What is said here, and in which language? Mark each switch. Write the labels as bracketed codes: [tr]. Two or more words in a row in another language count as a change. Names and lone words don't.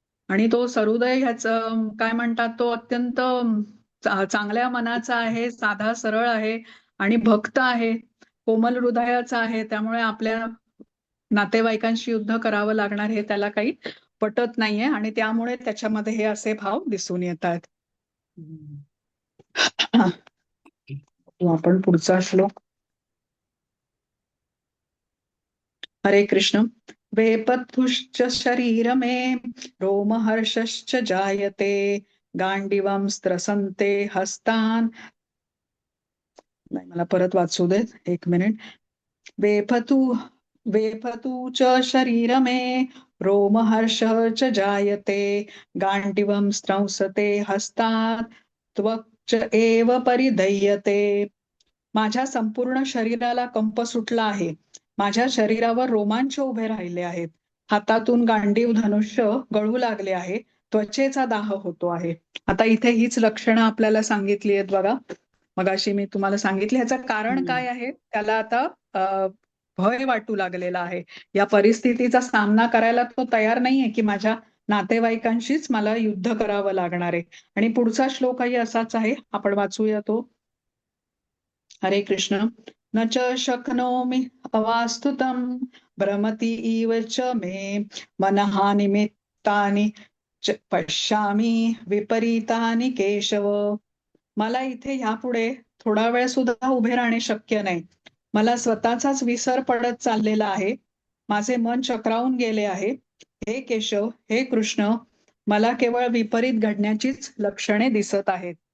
[mr] आणि तो सरुदय ह्याचं काय म्हणतात, तो अत्यंत चांगल्या मनाचा आहे, साधा सरळ आहे आणि भक्त आहे, कोमल हृदयाचा आहे. त्यामुळे आपल्या नातेवाईकांशी युद्ध करावं लागणार हे त्याला काही पटत नाहीये आणि त्यामुळे त्याच्यामध्ये हे असे भाव दिसून येत आहेत. आपण पुढचा श्लोक. हरे कृष्ण. [sa] वेपथुश्च शरीर मे रोमहर्षश्च जायते गांडीवं स्त्रसन्ते हस्तान. [mr] नाही, मला परत वाचू देत, एक मिनिट. [sa] वेपथु वेपथु च शरीर मे रोमहर्ष च जायते गांडीवं स्त्रंसते हस्तात् त्वक् च एव परिदह्यते. [mr] माझ्या संपूर्ण शरीराला कंप सुटला आहे, माझ्या शरीरावर रोमांच उभे राहिले आहेत, हातातून गांडीव धनुष्य गळू लागले आहे, त्वचेचा दाह होतो आहे. आता इथे हीच लक्षणं आपल्याला सांगितली आहेत बघा. मगाशी मी तुम्हाला सांगितले. ह्याचं कारण काय आहे, त्याला आता भय वाटू लागलेला आहे. या परिस्थितीचा सामना करायला तो तयार नाहीये की माझ्या नातेवाईकांशीच मला युद्ध करावं लागणार आहे. आणि पुढचा श्लोकही असाच आहे, आपण वाचूया तो. हरे कृष्ण. [sa] न च शक्नोमि अवास्तुतं भ्रमति इव च मे मनः निमित्तानि च पश्यामि विपरीतानि केशव. [mr] मला इथे ह्यापुढे थोडा वेळ सुद्धा उभे राहणे शक्य नाही. मला स्वतःचाच विसर पडत चाललेला आहे, माझे मन चक्रावून गेले आहे. हे केशव, हे कृष्ण, मला केवळ विपरीत घडण्याचीच लक्षणे दिसत आहेत.